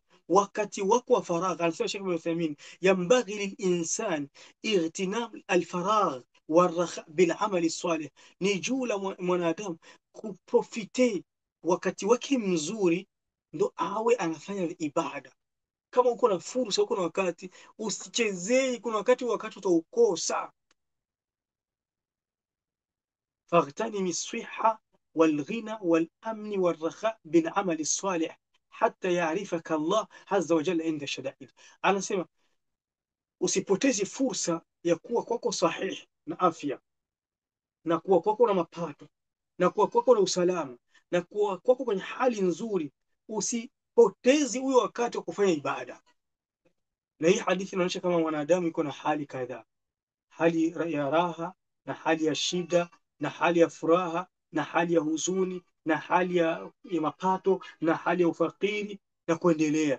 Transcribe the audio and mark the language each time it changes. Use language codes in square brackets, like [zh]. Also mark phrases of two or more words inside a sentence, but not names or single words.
[sw] Wakati wako wa faragha, anasema Sheikh Ibn Uthaymeen, [ar] ينبغي للإنسان اغتنام الفراغ والرخاء بالعمل الصالح, [sw] ni juu la mwanadamu kuprofite wakati wake mzuri, ndo awe anafanya ibada. Kama uko na fursa, uko na wakati, usichezei. Kuna wakati utaukosa. [ar] فاغتنم الصحة والغنى والأمن والرخاء بالعمل الصالح حتى يعرفك الله عز وجل عند الشدائد. [sw] anasema usipotezi fursa ya kuwa kwako sahihi na afya, na kuwa kwako na mapato, na kuwa kwako na usalama, na kuwa kwako kwenye hali nzuri. Usipotezi huyo wakati wa kufanya ibada. Na hii hadithi inaonyesha kama mwanadamu yuko na hali kadhaa: hali ya raha, na hali ya shida, na hali ya furaha, na hali ya huzuni, na hali ya mapato, na hali ya ufakiri, na kuendelea.